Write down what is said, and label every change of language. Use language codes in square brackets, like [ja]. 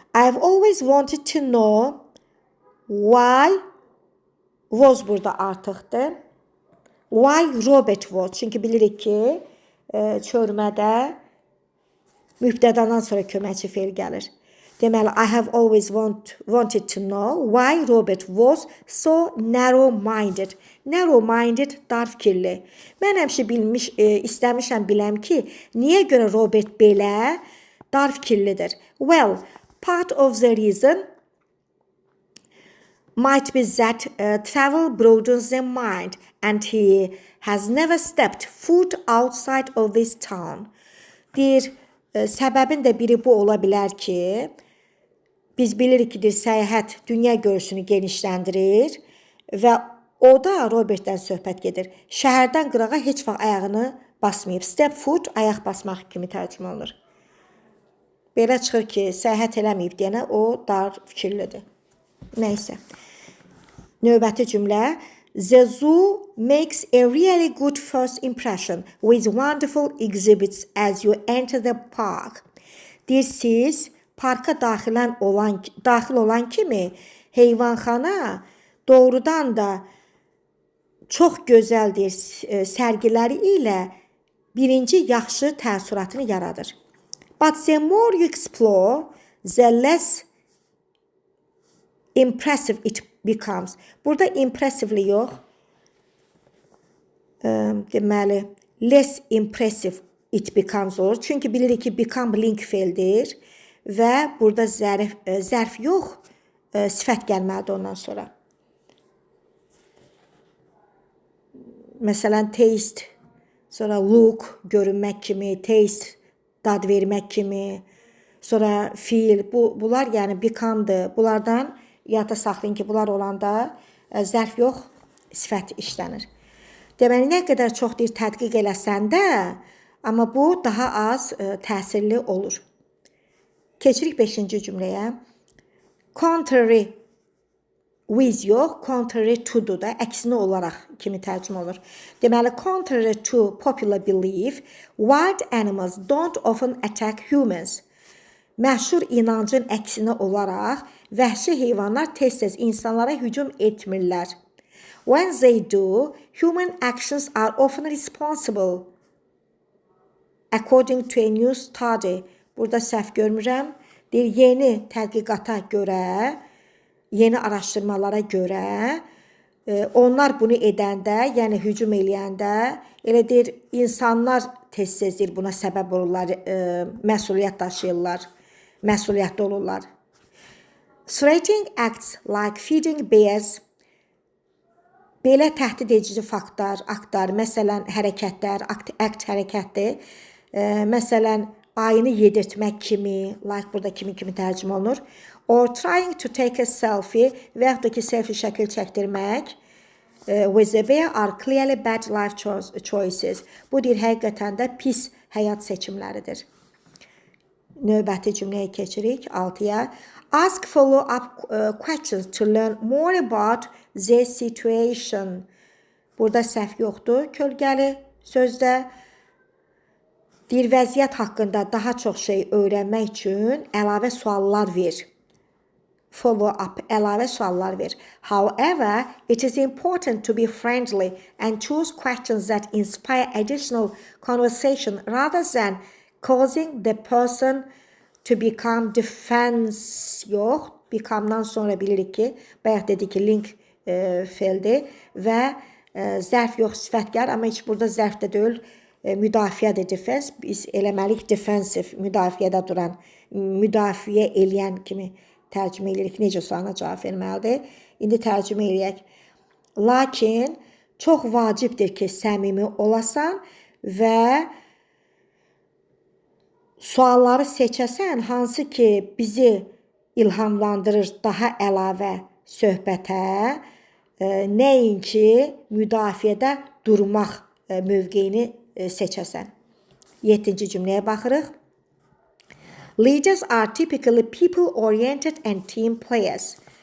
[en] I've always wanted to know why was [az] burada artıqdır. [en] Why Robert was? [az] Çünki bilirik ki, çörmədə mübtədadan sonra köməkçi fe'l gəlir. [en] Deməli, I have always wanted to know why Robert was so narrow-minded. [az] Narrow-minded, dar fikirli. Mən həmişə istəmişəm biləm ki, niyə görə Robert belə dar fikirlidir? [en] Well, part of the reason might be that travel broadens the mind and he has never stepped foot outside of this town. [az] Deyir, səbəbin də biri bu ola bilər ki, biz bilirik ki, səyahət dünya görüşünü genişləndirir və o da Robertdən söhbət gedir. Şəhərdən qırağa heç vaxt ayağını basmayıb. Step foot, ayaq basmaq kimi tərcümə olunur. Belə çıxır ki, səyahət eləməyib deyənə o dar fikirlidir. Nəysə. Növbəti cümlə. [en] The zoo makes a really good first impression with wonderful exhibits as you enter the park. [az] Deyir, siz parka daxil olan kimi heyvanxana doğrudan da çox gözəldir sərgiləri ilə birinci yaxşı təəssüratını yaradır. [en] But the more you explore, the less impressive it becomes. [az] Burada impressively yox. Deməli, [en] less impressive it becomes [az] olur. Çünki bilirik ki, become link feildir və burada zərf yox, sifət gəlməlidir ondan sonra. Məsələn, taste, sonra look, görünmək kimi, taste, dad vermək kimi, sonra feel, bunlar yəni become'dır. Bunlardan yadda saxlayın ki, bunlar olanda zərf yox, sifət işlənir. Deməli, nə qədər çox deyir tədqiq eləsən də, amma bu daha az təsirli olur. Keçirik 5-ci cümləyə. Contrary with yox, contrary to-dur da, əksinə olaraq kimi tərcümə olur. [en] Deməli, contrary to popular belief, wild animals don't often attack humans. [az] Məşhur inancın əksinə olaraq, vəhşi heyvanlar tez-tez insanlara hücum etmirlər. [en] When they do, human actions are often responsible. According to a new study, [az] burada səhv görmürəm, deyir, yeni tədqiqata görə, yeni araşdırmalara görə, onlar bunu edəndə, yəni hücum eləyəndə, elə deyir, insanlar tez-tez buna səbəb olurlar, məsuliyyət daşıyırlar, məsuliyyətli olurlar. [en] Threatening acts like feeding bears, [az] belə təhdid edici aktlar, məsələn, hərəkətlər, act hərəkətdir, məsələn, ayını yedirtmək kimi, like burada kimi tərcümə olunur, [en] or trying to take a selfie [az] və yaxud da ki, selfie şəkil çəkdirmək [en] with a bear are clearly bad life choices. [az] Bu deyir, həqiqətən də pis həyat seçimləridir. Növbəti cümləyə keçirik, 6-ya. [en] Ask follow-up questions to learn more about the situation. [az] Burada səhv yoxdur, kölgəli sözdə. Deyir, vəziyyət haqqında daha çox şey öyrənmək üçün əlavə suallar ver. Follow-up, əlavə suallar ver. [en] However, it is important to be friendly and choose questions that inspire additional conversation rather than causing the person to become defense yox. [az] Become'dan sonra bilirik ki, bayaq dedik ki, link feildir və zərf yox, sifətgər, amma heç burada zərf də deyil, müdafiədir defense. Biz eləməliyik defensive, müdafiədə duran, müdafiə eləyən kimi tərcümə edirik. Necə sualına cavab verməlidir? İndi tərcümə eləyək. Lakin çox vacibdir ki, səmimi olasan və sualları seçəsən, hansı ki, bizi ilhamlandırır daha əlavə söhbətə, nəinki müdafiədə durmaq mövqeyini seçəsən. 7-ci cümləyə baxırıq. [en] Leaders are typically people-oriented and team players.